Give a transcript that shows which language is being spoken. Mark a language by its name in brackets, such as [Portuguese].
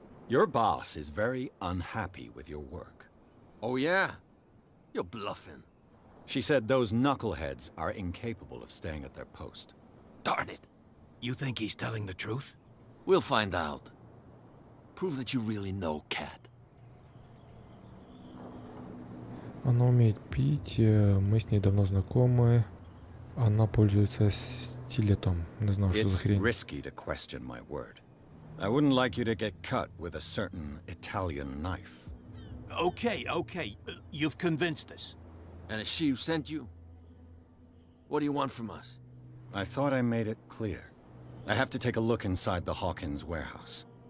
[English] Your boss is very unhappy with your work. Oh yeah? You're bluffing. She said those knuckleheads are incapable of staying at their post. Darn it. You think he's telling the truth? We'll find out. Prove that you really know Cat. [Russian] Она умеет пить, мы с ней давно знакомы. Она пользуется стилетом. Не знаю, что за [English] It's [Russian] хрень. [English] risky to question my word. I wouldn't like you to get cut with a certain Italian knife. Okay. You've convinced us. And it's she who sent you? What do you want from us? I thought I made it clear. I have to take a look inside the Hawkins warehouse.